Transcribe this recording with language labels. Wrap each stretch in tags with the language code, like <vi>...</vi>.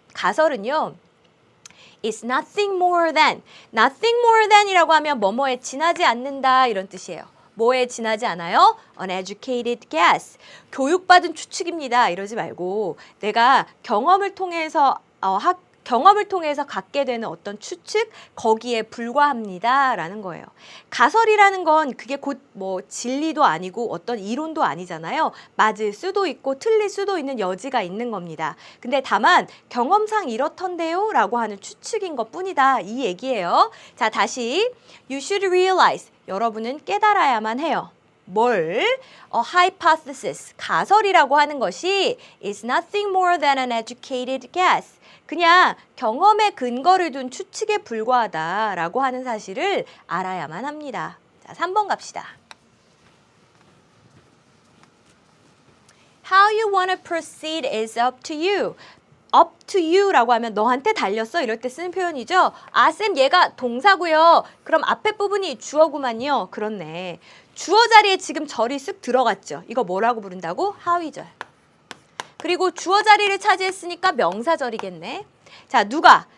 <ko>가설은요,</ko> <en>It's nothing more than. Nothing more than</en> <ko>이라고 하면 뭐뭐에 지나지 않는다 이런 뜻이에요. 뭐에 지나지 않아요?</ko> <en>Uneducated guess.</en> <ko>교육받은 추측입니다. 이러지 말고 내가 경험을 통해서 경험을 통해서 갖게 되는 어떤 추측, 거기에 불과합니다 라는 거예요. 가설이라는 건 그게 곧 뭐 진리도 아니고 어떤 이론도 아니잖아요. 맞을 수도 있고 틀릴 수도 있는 여지가 있는 겁니다. 근데 다만 경험상 이렇던데요 라고 하는 추측인 것 뿐이다 이 얘기예요. 자, 다시</ko> <en>You should realize.</en> <ko>여러분은 깨달아야만 해요. 뭘?</ko> <en>hypothesis,</en> <ko>가설이라고 하는 것이</ko> <en>is nothing more than an educated guess.</en> <ko>그냥 경험에 근거를 둔 추측에 불과하다라고 하는 사실을 알아야만 합니다. 자, 3번 갑시다.</ko> <en>How you want to proceed is up to you. up to you</en> <ko>라고 하면 너한테 달렸어 이럴 때 쓰는 표현이죠. 아, 쌤 얘가 동사고요. 그럼 앞에 부분이 주어구만요. 그렇네. 주어 자리에 지금 절이 쓱 들어갔죠. 이거 뭐라고 부른다고? 하위절. 그리고 주어 자리를 차지했으니까 명사절이겠네. 자, 누가?</ko>